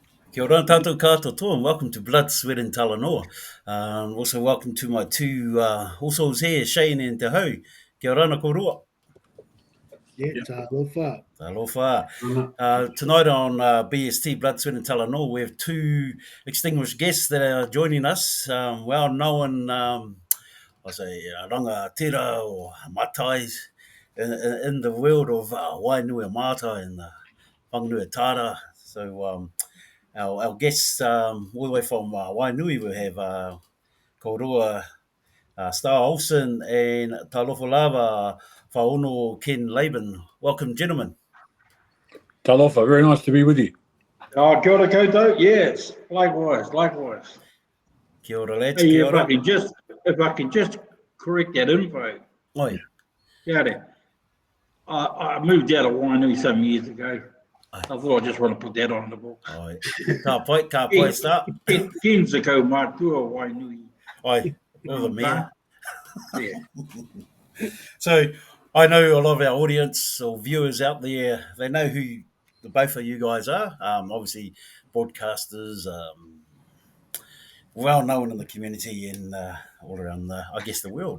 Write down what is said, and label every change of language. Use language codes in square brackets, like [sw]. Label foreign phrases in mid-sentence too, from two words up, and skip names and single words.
[mi] Kia ora tātou katoa, [en] and welcome to Blood, Sweat and Talanoa. Also welcome to my two also here, Shane and Te Hau. [mi] Kia ora na korua. [en] Yeah, talofa. Talofa. Tonight on BST, Blood, Sweat and Talanoa, we have two extinguished guests that are joining us, well-known, rangatira or matais in the world of Wainui Mata and Whanganui Tara. So our guests all the way from Wainui, we have Korua Star Olsen and [sm] Talofa Lava [en] Fauono Ken Laban. Welcome, gentlemen. Talofa, very nice to be with you. [mi] Oh, kia ora koutou. [en] Yes, likewise. [mi] Kia ora, lads. [en] Hey, Kia if ora. I can just correct that info. Oi. Yeah, I moved out of Wainui some years ago. I thought I just want to put that on the books. Oi. [mi] Ka pai [en] start. Ken's a [mi] ko mātua [en] Wainui. Oi. All the men. Yeah. So I know a lot of our audience or viewers out there, they know who the both of you guys are. Obviously, broadcasters, well known in the community and all around, I guess, the world.